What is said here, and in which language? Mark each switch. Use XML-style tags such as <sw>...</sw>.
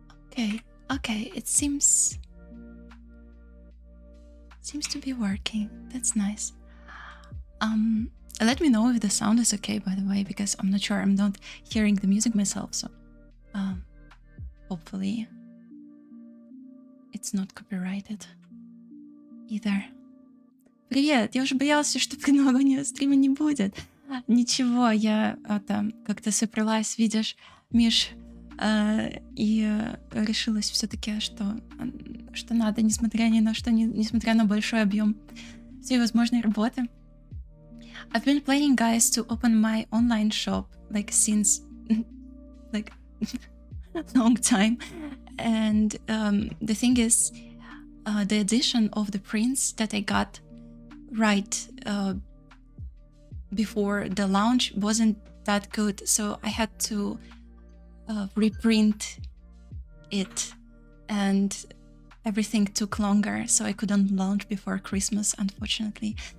<en>Okay, it seems to be working. That's nice. Let me know if the sound is okay, by the way, because I'm not sure. I'm not hearing the music myself, so hopefully it's not copyrighted either.</en> <ru>Привет! Я уже боялась, что нового стрима не будет. Ничего, я как-то собралась, видишь, Миш, и решилась все-таки, что надо, несмотря ни на что, несмотря на большой объем всей возможной работы.</ru> <en>I've been planning, guys, to open my online shop since long time, and the thing is, the edition of the prints that I got right before the launch wasn't that good, so I had to reprint it, and everything took longer, so I couldn't launch before Christmas, unfortunately.</en>